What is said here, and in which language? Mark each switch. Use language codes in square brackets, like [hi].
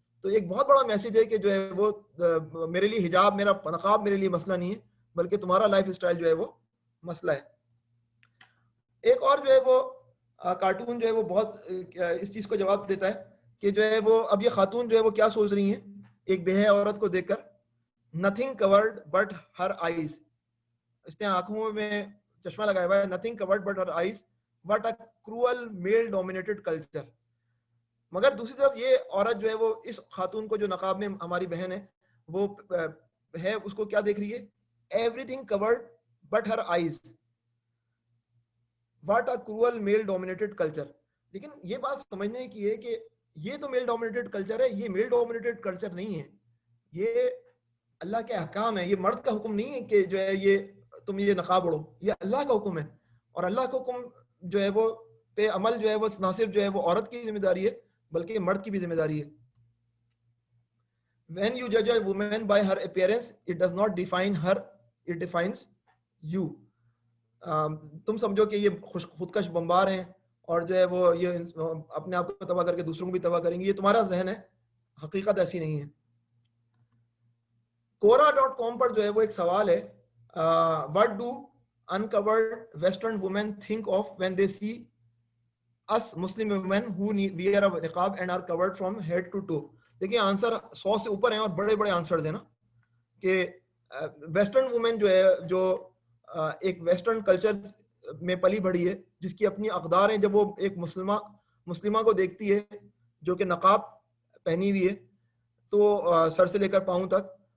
[ur] تو ایک بہت بڑا میسج ہے کہ جو ہے وہ میرے لیے حجاب, میرا نقاب میرے لیے مسئلہ نہیں ہے, بلکہ تمہارا لائف اسٹائل جو ہے وہ مسئلہ ہے. ایک اور جو ہے وہ کارٹون جو ہے وہ بہت اس چیز کو جواب دیتا ہے کہ جو ہے وہ اب یہ خاتون جو ہے وہ کیا سوچ رہی ہیں ایک بے حیا عورت کو دیکھ کر. [en] nothing covered but her eyes. [ur] اس نے آنکھوں میں چشمہ لگایا ہوا ہے. [en] nothing covered but her eyes. what a cruel male dominated culture. [ur] مگر دوسری طرف یہ عورت جو ہے وہ اس خاتون کو جو نقاب میں ہماری بہن ہے وہ ہے, اس کو کیا دیکھ رہی ہے, [en] everything covered but her eyes. what a cruel male dominated culture. [ur] لیکن یہ بات سمجھنے کی ہے کہ یہ تو میل ڈومینیٹڈ کلچر ہے, یہ میل ڈومینیٹڈ کلچر نہیں ہے, یہ اللہ کے احکام ہے. یہ مرد کا حکم نہیں ہے کہ جو ہے یہ تم یہ نقاب اڑو, یہ اللہ کا حکم ہے. اور اللہ کا حکم جو ہے وہ پہ عمل جو ہے وہ نہ صرف جو ہے وہ عورت کی ذمہ داری ہے بلکہ مرد کی بھی ذمہ داری ہے. [en] when you judge a woman by her appearance it does not define her, it defines you. [ur] تم سمجھو کہ یہ خودکش بمبار ہیں اور جو ہے وہ یہ اپنے آپ کو تباہ کر کے دوسروں کو بھی تباہ کریں گے, یہ تمہارا ذہن ہے, حقیقت ایسی نہیں ہے. Quora.com پر جو ہے وہ ایک سوال ہے, [en] what do uncovered western women think of when they see us Muslim women who wear a niqab and are covered from head to toe. [ur] دیکھیں آنسر 100 سے اوپر ہیں اور بڑے بڑے آنسر ہیں نا, کہ ویسٹرن وومن جو ہے جو ایک ویسٹرن کلچر میں پلی بڑھی ہے, جس کی اپنی اقدار ہیں, جب وہ ایک مسلمہ کو دیکھتی ہے جو کہ نقاب پہنی ہوئی ہے تو سر سے لے کر پاؤں تک,